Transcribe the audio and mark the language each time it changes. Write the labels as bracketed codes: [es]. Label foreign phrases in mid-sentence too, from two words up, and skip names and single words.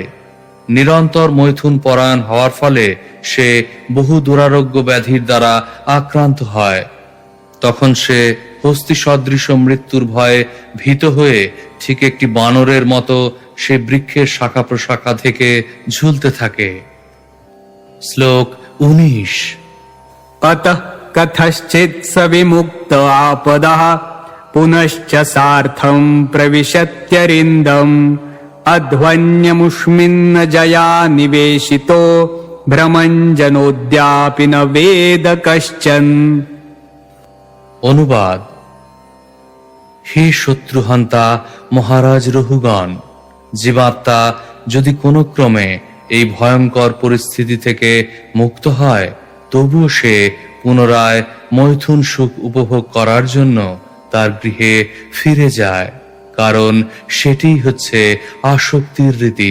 [bn] নিরন্তর মৈথুন পরায়ণ হওয়ার ফলে সে বহু দুরারোগ্য ব্যাধির দ্বারা আক্রান্ত হয়। তখন সে হস্তি সদৃশ্য মৃত্যুর ভয়ে ভীত হয়ে ঠিক একটি বানরের মতো সে বৃক্ষের শাখা প্রশাখা থেকে ঝুলতে থাকে। শ্লোক 19। [sa] अतः कथश्चित् स विमुक्त आपदः पुनश्च सार्थं प्रविशत्यरिन्दम् अध्वन्यमुष्मिन्न जया निवेशितो भ्रमञ्जनोऽद्यापि न वेद कश्चन। [bn] অনুবাদ: হে শত্রুহন্তা মহারাজ রহুগণ, জীবাত্মা যদি কোনো ক্রমে এই ভয়ঙ্কর পরিস্থিতি থেকে মুক্ত হয়, তবুও সে পুনরায় মৈথুন সুখ উপভোগ করার জন্য তার গৃহে ফিরে যায়, কারণ সেটিই হচ্ছে আসক্তির রীতি।